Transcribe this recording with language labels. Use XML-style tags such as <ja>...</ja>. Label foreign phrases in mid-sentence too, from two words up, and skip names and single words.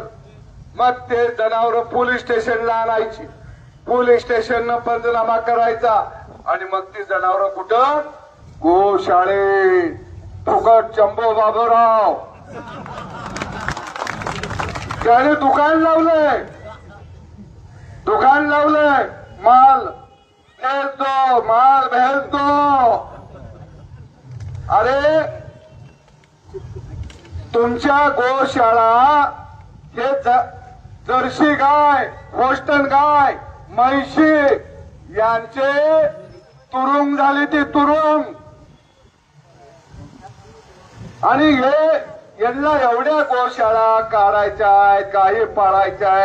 <mr>मग ते जनावर पोलीस स्टेशनला आणायची, पोलीस स्टेशननं पंचनामा करायचा. आणि मग ती जनावर कुठं? गोशाळे. फुकट चंबो बाबूराव त्याने दुकान लावलंय, दुकान लावलंय,</mr> <hi>माल भेज दो, माल भेज दो.</hi> <mr>अरे तुमच्या गोशाळा हे जर्सी गाय, होस्टन गाय, म्हैशी यांचे तुरुंग झाली, ती तुरुंग. आणि हे यांना एवढ्या गोशाळा काढायच्या आहेत, गायी पाळायच्या आहेत.</mr>